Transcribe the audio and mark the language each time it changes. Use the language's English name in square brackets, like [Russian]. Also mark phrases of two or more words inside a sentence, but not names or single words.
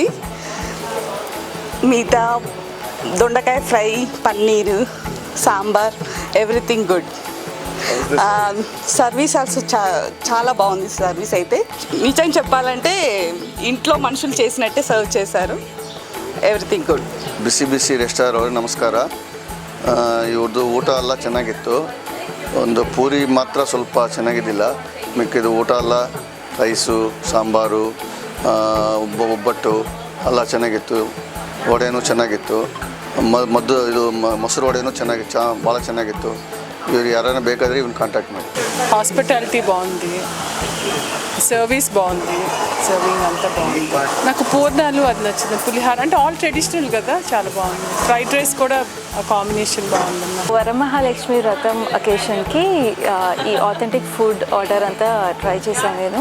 [Telugu] మిగతా దొండకాయ ఫ్రై, పన్నీరు, సాంబార్, [English] everything good. service also [Telugu] చాలా బాగుంది. సర్వీస్ అయితే నిజం చెప్పాలంటే ఇంట్లో మనుషులు చేసినట్టే సర్వ్ చేశారు. [English] everything good. [Kannada] ಬಿಸಿ ಬಿಸಿ ರೆಸ್ಟಾರೆಂಟ್ ಅವ್ರಿಗೆ ನಮಸ್ಕಾರ. ಇವ್ರದ್ದು ಊಟ ಎಲ್ಲ ಚೆನ್ನಾಗಿತ್ತು. ಒಂದು ಪೂರಿ ಮಾತ್ರ ಸ್ವಲ್ಪ ಚೆನ್ನಾಗಿದ್ದಿಲ್ಲ, ಮಿಕ್ಕಿದ್ದು ಊಟ ಎಲ್ಲ ರೈಸು, ಸಾಂಬಾರು, ಒಬ್ಬಟ್ಟು ಎಲ್ಲ ಚೆನ್ನಾಗಿತ್ತು. ವಡೆನೂ ಚೆನ್ನಾಗಿತ್ತು. ಇದು ಮೊಸರು ವಡೆನೂ ಭಾಳ ಚೆನ್ನಾಗಿತ್ತು. ಇವ್ರು ಯಾರನ್ನ ಬೇಕಾದರೆ ಇವ್ನ ಕಾಂಟ್ಯಾಕ್ಟ್ ಮಾಡಿ. [Telugu] హాస్పిటాలిటీ బాగుంది, సర్వీస్ బాగుంది, సర్వింగ్ అంతా బాగుంది. నాకు పూర్ణాలు అది నచ్చింది. పులిహార అంటే [English] all traditional [Telugu] కదా, చాలా బాగుంది. [English] fried rice [Telugu] కూడా కాంబినేషన్ బాగుందన్న. వరమహాలక్ష్మి వ్రతం అకేషన్కి ఈ [English] authentic food order [Telugu] అంతా ట్రై చేశాను నేను.